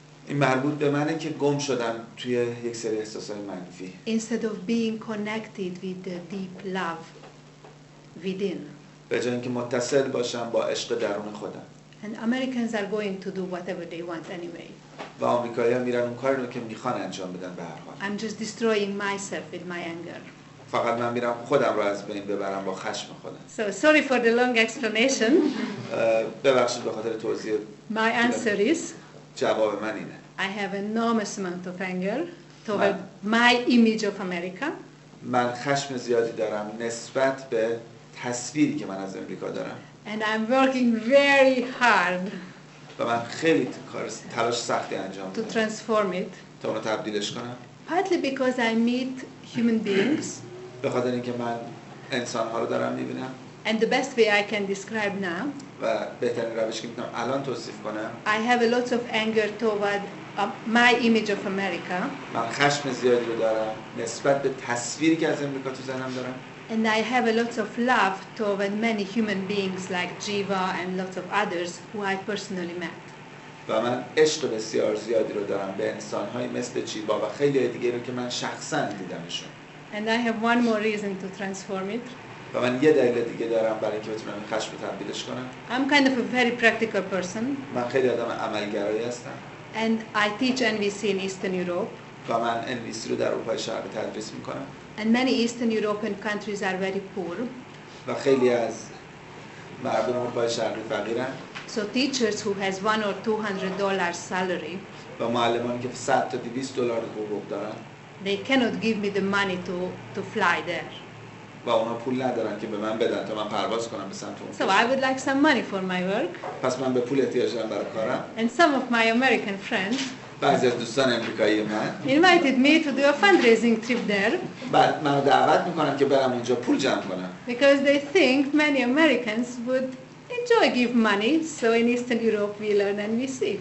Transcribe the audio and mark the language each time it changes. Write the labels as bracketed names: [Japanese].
[Persian] این مربوط به منه که گم شدم توی یک سری احساسات منفی. [English] Instead of being connected with the deep love within. [Persian] به جای اینکه متصل باشم با عشق درون خودم. [English] And Americans are going to do whatever they want anyway. [Persian] و آمریکایی‌ها میرن اون کاری رو که میخوان انجام بدن به هر حال. [English] I'm just destroying myself with my anger. [Persian] فقط من میرم خودم رو از بین ببرم با خشم خودم. [English] So sorry for the long explanation. [Persian] ببخشید به خاطر توضیح. [English] My answer is, [Persian] جواب من اینه. [English] I have enormous amount of anger toward my image of America. [Persian] من خشم زیادی دارم نسبت به تصویری که من از امریکا دارم. [English] And I'm working very hard [Persian] و من خیلی تلاش سختی انجام [English] to [Persian] میدم [English] transform it. [Persian] تا اونو تبدیلش کنم. [English] Partly because I meet human beings. [Persian] به خاطر اینکه من انسان‌ها رو دارم می‌بینم. [English] And the best way I can describe now, [Persian] و بهترین روشی که می‌تونم الان توصیف کنم، [English] I have a lot of anger toward my image of America. [Persian] من خشم زیادی رو دارم نسبت به تصویری که از امریکا تو ذهنم دارم. [English] And I have a lot of love toward many human beings like Jiva and lots of others who I personally met. [Persian] و من عشق بسیار زیادی رو دارم به انسان‌هایی مثل جیوا و خیلی دیگه رو که من شخصاً دیدمشون. [English] And I have one more reason to transform it. [Persian] و من یه دلیل دیگه دارم برای اینکه بتونم این خشم رو تبدیلش کنم. [English] I'm kind of a very practical person. [Persian] من خیلی آدم عملگرایی هستم. [English] And I teach NVC in Eastern Europe. [Persian] و من NVC رو در اروپای شرقی تدریس میکنم. [English] And many Eastern European countries are very poor. [Persian] و خیلی از مردم اروپای شرقی فقیرن. [English] So teachers who has $100 or $200 salary, [Persian] و معلمانی که 100 تا 200 دلار حقوق دارن، [English] they cannot give me the money to fly there. [Persian] و اونا پول ندارن که به من بدن تا من پرواز کنم به سمت اون. [English] So I would like some money for my work. [Persian] پس من به پول احتیاج دارم برای کارم. [English] And some of my American friends [Persian] بعضی از دوستان امریکایی من [English] invited me to do a fundraising trip there [Persian] بعد منو دعوت میکنن که برم اونجا پول جمع کنم. [English] because they think many Americans would enjoy give money. So in Eastern Europe we learn NVC.